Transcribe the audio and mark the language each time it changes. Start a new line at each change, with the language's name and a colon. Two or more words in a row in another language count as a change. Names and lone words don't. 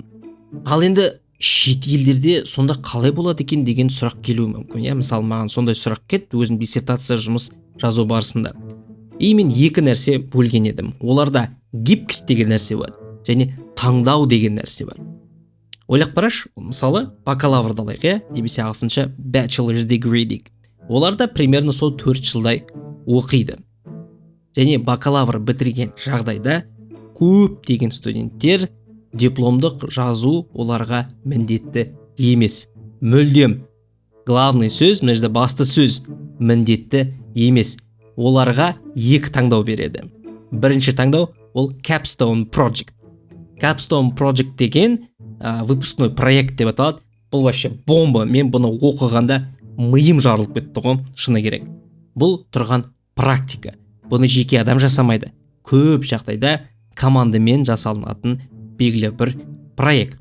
Kazakh: Ал енді шет елдерде сонда қалай болады екен деген сұрақ келуі мүмкін. Мысалы, маған сондай сұрақ келді өзім диссертация жұмыс жазу барысында. Мен екі нәрсе бөлген едім. Оларда гибкость деген нәрсе бар және таңдау деген нәрсе бар. Ойлап қарашы, мысалы, бакалаврды алайық, немесе ағылшынша
English: bachelor's degree
Kazakh: дейік. Оларда примерно сол 4 жылдай оқиды. Және бакалавр бітірген жағдайда көп деген студенттер дипломдық жазу оларға міндетті емес. Мүлдем. Главный сөз, мына жерде басты сөз, міндетті емес. Оларға екі таңдау береді. Бірінші таңдау ол
English: capstone project. Capstone project
Kazakh: деген
Russian: выпускной проект
Kazakh: деп аталады. Бұл вообще бомба. Мен бұны оқығанда миым жарылып кетті ғой, шыны керек. Бұл тұрған практика. Бұны жеке адам жасамайды. Көп жағдайда командамен жасалынатын белгілі бір проект.